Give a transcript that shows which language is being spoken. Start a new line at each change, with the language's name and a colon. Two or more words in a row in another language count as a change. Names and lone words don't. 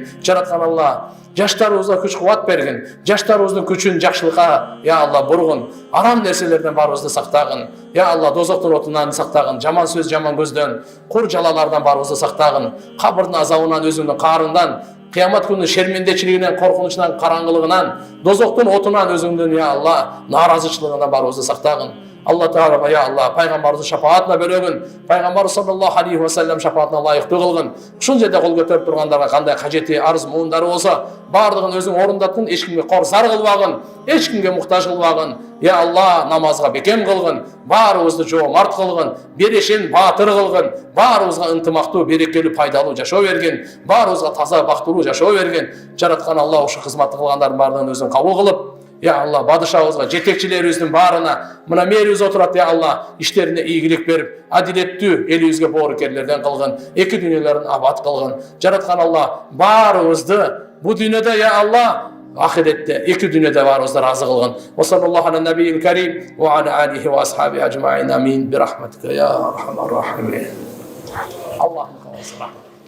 Kyrgyz: Жараткан Алла, жаштарыбызга күч кубат бергин, жаштарыбыздын күчүн жакшылыкка, я Алла, бургун, арам нерселерден баарыбызды сактагын, я Алла, дозоктун отунан сактагын, жаман сөз, жаман көздөн, кур жалалардан баарыбызды сактагын, кабырдын азабынан, өзүңдүн каарынан, кыямат күнүнүн шермендечилигинен, коркунучунан, караңгылыгынан, дозоктун отунан, өзүңдүн, я Алла, нааразычылыгынан баарыбызды сактагын. Алла Таала, я Алла, пайгамбарыбыздын шафаатына бөлөгүн, пайгамбар
Arabic: صلى الله عليه وسلم
Kyrgyz: шафаатына лайыктуу кылгын. Ушул жерде кол көтөрүп тургандарга кандай кажети, арыз, муундары болсо, бардыгын өзүң орундаттын, эч кимге корсар кылбагын, эч кимге муктаж кылбагын. Я Алла, намазга бекем кылгын, баарыбызды жоомарт кылгын, берешен баатыр кылгын, баарыбызга ынтымактуу, берекелүү, пайдалуу жашоо бергин, баарыбызга таза, бактылуу жашоо бергин. Жараткан Алла, ушу кызматты кылгандардын баарынан өзүң кабыл кылып, я Алла, бадышабызга, жетекчилерибиздин баарына, мына мээрибиз отурат, я Алла, иштерине ийгилик берип, адилеттүү, элибизге боорукерлерден кылгын, эки дүйнөлөрүн абад кылгын. Жараткан Алла, баарыбызды бу дүйнөдө, я Алла, ахиретте, эки дүйнөдө баарыбызды разы кылгын.
Arabic: وصلى الله على النبي الكريم وعلى آله وأصحابه أجمعين. Амин. برحمتك يا أرحم الراحمين. Аллаху